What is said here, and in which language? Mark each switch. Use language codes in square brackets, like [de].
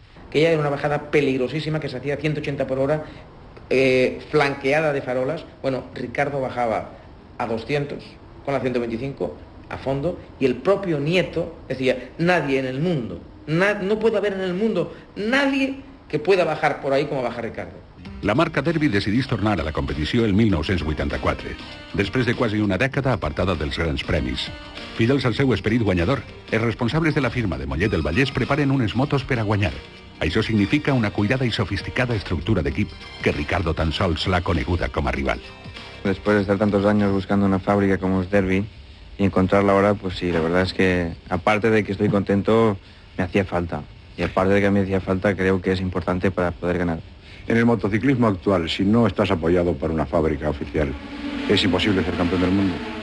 [es] Que ella era una bajada peligrosísima que se hacía a 180 por hora, flanqueada de farolas. Bueno, Ricardo bajaba a 200 con la 125 a fondo, y el propio Nieto decía, nadie en el mundo, no puede haber en el mundo nadie que pueda bajar por ahí como baja Ricardo. [ca] La marca Derbi decidís tornar a la competició el 1984, després de quasi una dècada apartada dels grans premis. Fidels al seu esperit guanyador, els responsables de la firma de Mollet del Vallès preparen unes motos per a guanyar. Això significa una cuidada i sofisticada estructura d'equip que Ricardo tan sols l'ha coneguda com a rival. [es] Después de estar tantos años buscando una fábrica como es Derbi y encontrarla ahora, pues sí, la verdad es que aparte de que estoy contento, me hacía falta. Y aparte de que me hacía falta, creo que es importante para poder ganar. En el motociclismo actual, si no estás apoyado por una fábrica oficial, es imposible ser campeón del mundo.